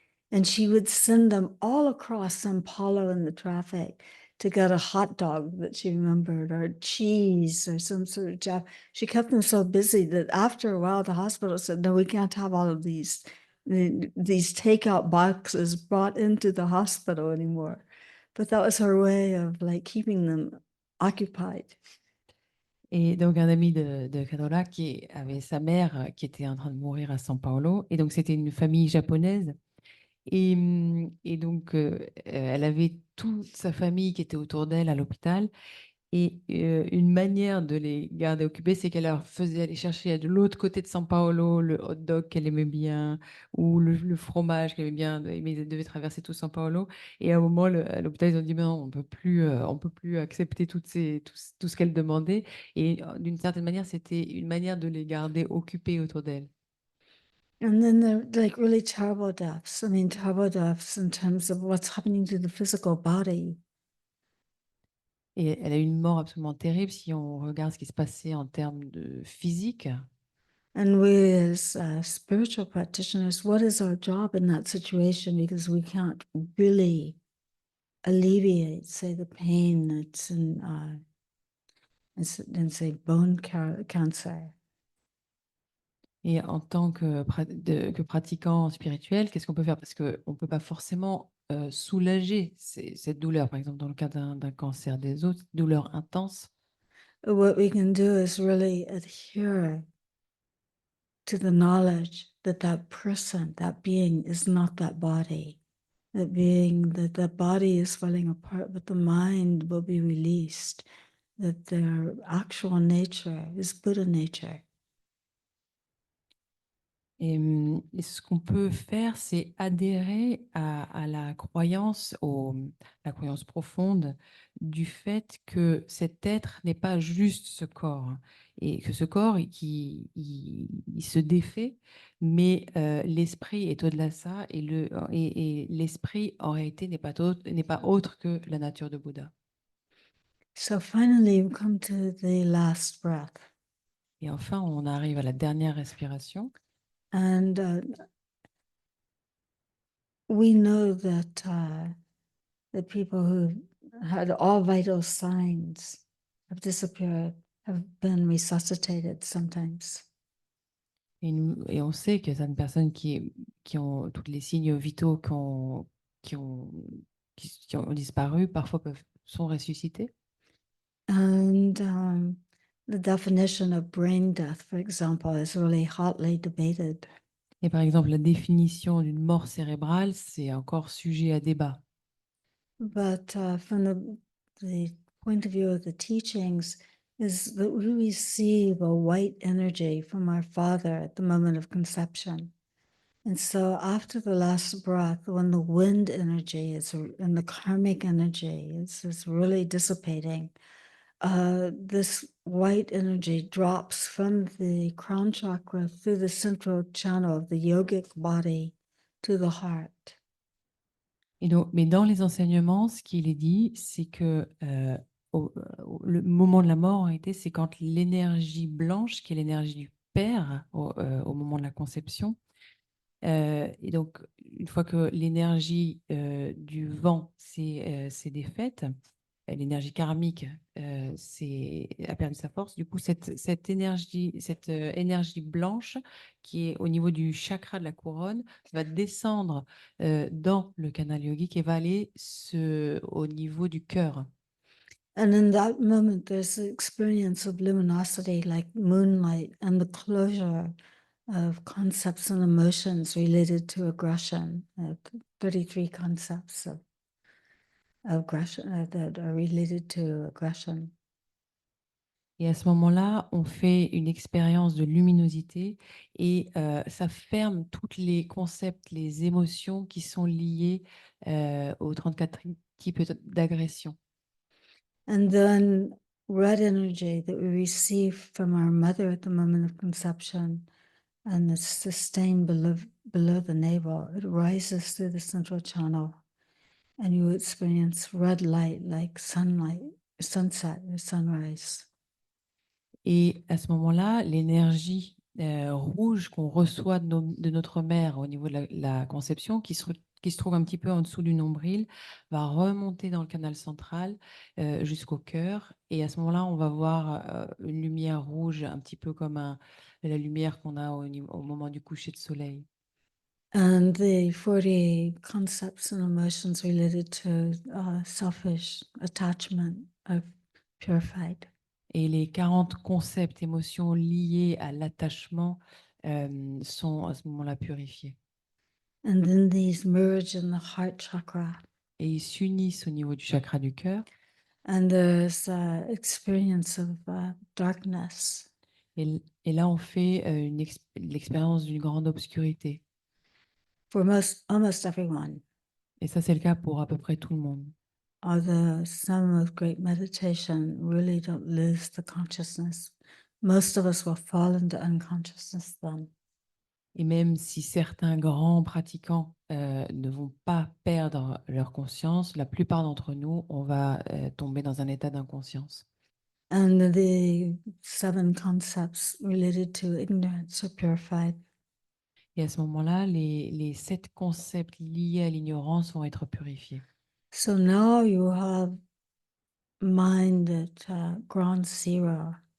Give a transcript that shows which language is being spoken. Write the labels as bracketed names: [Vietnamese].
[English] And she would send them all across Sao Paulo in the traffic to get a hot dog that she remembered, or cheese, or some sort of Jap. She kept them so busy that after a while, the hospital said, "No, we can't have all of these takeout boxes brought into the hospital anymore." But that was her way of like keeping them occupied. [French] Et donc, un ami de Carola qui avait sa mère qui était en train de mourir à São Paulo. Et donc, c'était une famille japonaise. Et donc, elle avait toute sa famille qui était autour d'elle à l'hôpital. Et une manière de les garder occupés, c'est qu'elle leur faisait aller chercher de l'autre côté de São Paulo le hot dog qu'elle aimait bien ou le fromage qu'elle aimait bien. Mais ils devaient traverser tout São Paulo. Et à un moment, à l'hôpital, ils ont dit, mais non, on peut plus accepter tout ce qu'elle demandait. Et d'une certaine manière, c'était une manière de les garder occupés autour d'elle. [English] And then they're like really terrible deaths. I mean, terrible deaths in terms of what's happening to the physical body. [French] Et elle a eu une mort absolument terrible si on regarde ce qui se passait en termes de physique. [English] And we, as spiritual practitioners, what is our job in that situation? Because we can't really alleviate, say, the pain that's in say, bone cancer. [French] Et en tant que pratiquant spirituel, qu'est-ce qu'on peut faire? Parce qu'on ne peut pas forcément soulager cette douleur, par exemple dans le cas d'un cancer des os, douleur intense. [English] What we can do is really adhere to the knowledge that that person, that being is not that body. That being, that the body is falling apart, but the mind will be released, that their actual nature is Buddha nature. [French] Et ce qu'on peut faire, c'est adhérer à la croyance profonde du fait que cet être n'est pas juste ce corps et que ce corps, il se défait, mais l'esprit est au-delà de ça et l'esprit, en réalité, n'est pas autre que la nature de Bouddha. [English] So finally, we come to the last breath. [French] Et enfin, on arrive à la dernière respiration. [English] And we know that the people who had all vital signs have disappeared, have been resuscitated sometimes. [French] Et on sait que certaines personnes qui ont tous les signes vitaux qui ont, qui ont disparu, parfois sont ressuscités. [English] And the definition of brain death, for example, is really hotly debated. [French] Et par exemple, la définition d'une mort cérébrale, c'est encore sujet à débat. [English] But from the point of view of the teachings, is that we receive a white energy from our Father at the moment of conception. And so after the last breath, when the wind energy is and the karmic energy is really dissipating, this white energy drops from the crown chakra through the central channel of the yogic body to the heart. [French] Et donc, mais dans les enseignements, ce qu'il est dit, c'est que le moment de la mort, en réalité, c'est quand l'énergie blanche, qui est l'énergie du Père au moment de la conception, et donc, une fois que l'énergie du vent s'est défaite, l'énergie karmique a perdu sa force. Du coup, cette énergie blanche qui est au niveau du chakra de la couronne va descendre dans le canal yogique et va aller au niveau du cœur. [English] And in that moment, there's the experience of luminosity like moonlight and the closure of concepts and emotions related to aggression, 33 concepts of aggression that are related to aggression. [French] Et à ce moment-là, on fait une expérience de luminosité et ça ferme tous les concepts, les émotions qui sont liées aux 34 types d'agression. [English] And then red energy that we receive from our mother at the moment of conception and it's sustained below the navel, it rises through the central channel and you experience red light like sunlight, sunset or sunrise. [French] Et à ce moment-là, l'énergie rouge qu'on reçoit de notre mère au niveau de la conception, qui se trouve un petit peu en dessous du nombril, va remonter dans le canal central jusqu'au cœur. Et à ce moment-là, on va voir une lumière rouge, un petit peu comme la lumière qu'on a au moment du coucher de soleil. [English] And the 40 concepts and emotions related to selfish attachment are purified. [French] Et les 40 concepts, émotions liées à l'attachement sont à ce moment-là purifiés. [English] And then these merge in the heart chakra. [French] Et ils s'unissent au niveau du chakra du cœur. [English] And there's experience of darkness. [French] Et là, on fait l'expérience d'une grande obscurité. [English] For almost everyone. [French] Et ça, c'est le cas pour à peu près tout le monde. [English] Although some of great meditation really don't lose the consciousness. Most of us will fall into unconsciousness then. [French] Et même si certains grands pratiquants ne vont pas perdre leur conscience, la plupart d'entre nous, on va tomber dans un état d'inconscience. [English] And the 7 concepts related to ignorance are purified. [French] Et à ce moment-là, les 7 concepts liés à l'ignorance vont être purifiés. [English] So now you have mind at ground zero.